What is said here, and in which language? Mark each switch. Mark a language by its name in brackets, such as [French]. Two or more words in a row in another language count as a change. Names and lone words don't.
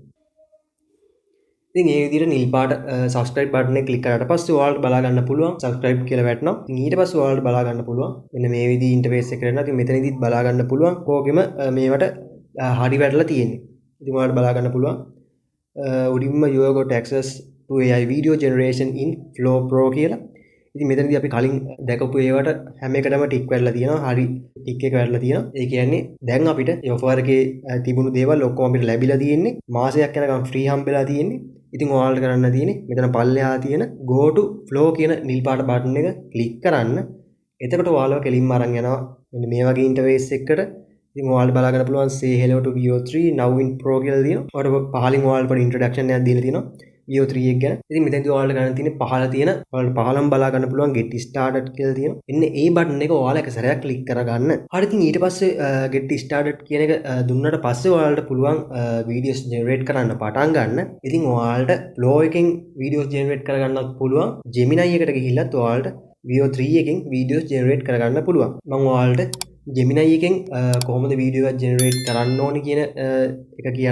[Sinhala] ඉතින් මේ විදිහට නිල් පාට subscribe බටන් එක ක්ලික් කරාට පස්සේ ඔයාලට බලා ගන්න පුළුවන් subscribe කියලා වැටෙනවා. ඉතින් ඊට පස්සේ ඔයාලට බලා ගන්න පුළුවන් මෙන්න මේ විදිහේ ඉන්ටර්ෆේස් එකකට එනවා. ඉතින් මෙතනදිත් බලා ගන්න පුළුවන් කෝගෙම මේවට හරි වැටලා තියෙන්නේ. ඉතින් ඔයාලට බලා ගන්න පුළුවන් උඩින්ම [English] you got access to AI video generation in Flow Pro [Sinhala] කියලා. ඉතින් මෙතනදී අපි කලින් දැකපු ඒවට හැම එකටම ටික් වැටලා තියෙනවා. හරි ටික් එක වැටලා තියෙනවා. ඒ කියන්නේ දැන් අපිට මේ ඔෆර් එකේ තිබුණු දේවල් ඔක්කොම අපිට ලැබිලා තියෙන්නේ. මාසයක් යනකම් ෆ්‍රී හම්බෙලා තියෙන්නේ. ඉතින් ඔයාලට කරන්න තියෙන්නේ මෙතන පල්ලෙහා තියෙන [English] go to flow [Sinhala] කියන නිල් පාට බටන් එක ක්ලික් කරන්න. එතකොට ඔයාලව කෙලින්ම අරන් යනවා මෙන්න මේ වගේ ඉන්ටර්ෆේස් එකකට. ඉතින් ඔයාලට බලා ගන්න පුළුවන් [English] say hello to VO3 now in Pro [Sinhala] කියලා තියෙනවා. ඔයාලට පහලින් ඔයාලට පොඩි ඉන්ට්‍රොඩක්ෂන් එකක් දීලා තියෙනවා VO3 එක ගැන. ඉතින් මෙතනදී ඔයාලට ගන්න තියෙන්නේ පහළ තියෙන ඔයාලට පහළම බලා ගන්න පුළුවන් [English] get started [Sinhala] කියලා තියෙනවා. එන්න ඒ බටන් එක ඔයාලා එක සැරයක් ක්ලික් කරගන්න. හරි ඉතින් ඊට පස්සේ [English] get started [Sinhala] කියන එක දුන්නට පස්සේ ඔයාලට පුළුවන් [English] videos generate [Sinhala] කරන්න පටන් ගන්න. ඉතින් ඔයාලට Flow එකෙන් [English] videos generate [Sinhala] කරගන්නත් පුළුවන්. Gemini එකට ගිහිල්ලත් ඔයාලට VO3 එකෙන් [English] videos generate [Sinhala] කරගන්න පුළුවන්. මම ඔයාලට Gemini එකෙන් කොහොමද වීඩියෝ එකක් generate කරන්න ඕනේ කියන එක කියන්නම්.